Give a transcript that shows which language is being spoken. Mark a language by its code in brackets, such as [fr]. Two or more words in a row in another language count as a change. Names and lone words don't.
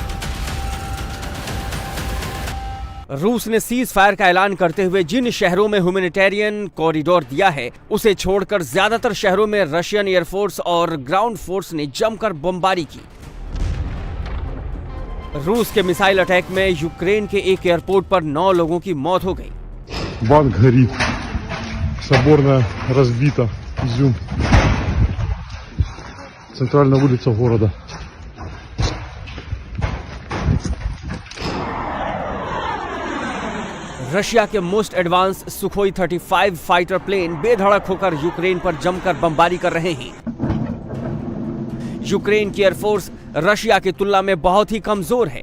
[hi] रूस ने [en] cease fire [hi] का ऐलान करते हुए जिन शहरों में [en] humanitarian corridor [hi] दिया है उसे छोड़कर ज्यादातर शहरों में [en] Russian airforce [hi] और [en] ground force [hi] ने जमकर बमबारी की। रूस के [en] missile attack [hi] में यूक्रेन के एक एयरपोर्ट पर 9 लोगों की मौत हो गई। [ru] Банк горит, соборная разбита, Изюм, центральная улица города. [hi] रशिया के [en] most advance [hi] सुखोई 35 [en] fighter plane [hi] बेधड़क होकर यूक्रेन पर जमकर बमबारी कर रहे हैं। यूक्रेन की एयरफोर्स रशिया की तुलना में बहुत ही कमजोर है।